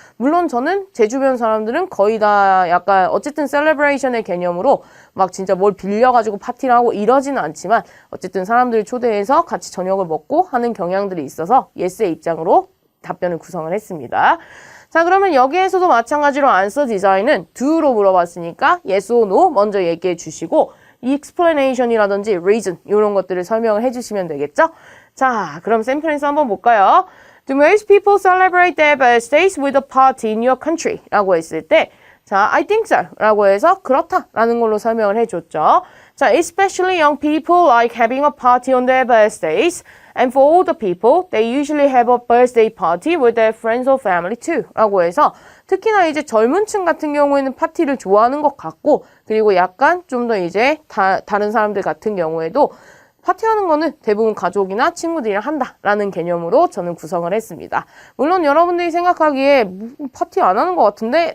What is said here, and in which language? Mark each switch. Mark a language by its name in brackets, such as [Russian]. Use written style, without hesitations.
[Korean] 물론 저는 제 주변 사람들은 거의 다 약간 어쨌든 셀레브레이션의 개념으로 막 진짜 뭘 빌려가지고 파티를 하고 이러지는 않지만 어쨌든 사람들을 초대해서 같이 저녁을 먹고 하는 경향들이 있어서 yes의 입장으로 답변을 구성을 했습니다. 자, 그러면 여기에서도 마찬가지로 answer design은 do로 물어봤으니까 yes or no 먼저 얘기해 주시고 explanation이라든지 reason 이런 것들을 설명을 해주시면 되겠죠? 자, 그럼 샘플에서 한번 볼까요? [English] Do most people celebrate their birthdays with a party in your country? [Korean] 라고 했을 때 자, [English] I think so [Korean] 라고 해서 그렇다라는 걸로 설명을 해줬죠. [English] 자, especially young people like having a party on their birthdays. And for older people, they usually have a birthday party with their friends or family too. [Korean] 라고 해서 특히나 이제 젊은 층 같은 경우에는 파티를 좋아하는 것 같고 그리고 약간 좀 더 이제 다른 사람들 같은 경우에도 파티하는 거는 대부분 가족이나 친구들이랑 한다라는 개념으로 저는 구성을 했습니다. 물론 여러분들이 생각하기에 파티 안 하는 것 같은데?